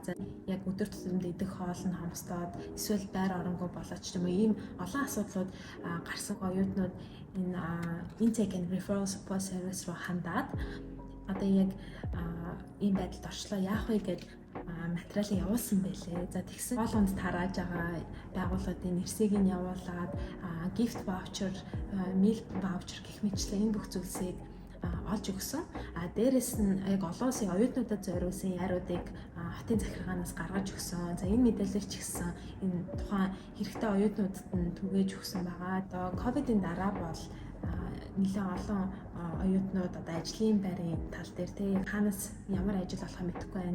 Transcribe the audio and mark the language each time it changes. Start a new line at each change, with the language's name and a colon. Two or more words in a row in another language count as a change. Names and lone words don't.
Mongolian: За яг өдөр тутамд идэх хоол нь хомсдоод эсвэл байр оронгүй болоод ч юм уу ийм олон асуудлууд гарсан оюутнууд энэ Intake and Referral Support Service руу хандаад одоо яг ийм байдалд орчлоо яах вэ гэж материалыг явуулсан байлээ. За тэгсэн болгонд тарааж байгаа байгууллагын нэрсийг нь явуулаад
English: gift voucher, meal voucher
Mongolian: гэх мэтчлэн энэ бүх зүйлсийг олж өгсөн. Дээрэс нь яг олон улсын оюутнуудад зориулсан яриудыг хотын захиргаанаас гаргаж өгсөн. За энэ мэдээлэл ч гэсэн энэ тухайн хэрэгтэй оюутнуудад нь түгээж өгсөн байгаа. Одоо ковидын дараа бол нэлээд олон оюутнууд одоо ажлын байрын тал дээр тийм ханаас ямар ажил болохоо мэдэхгүй байна.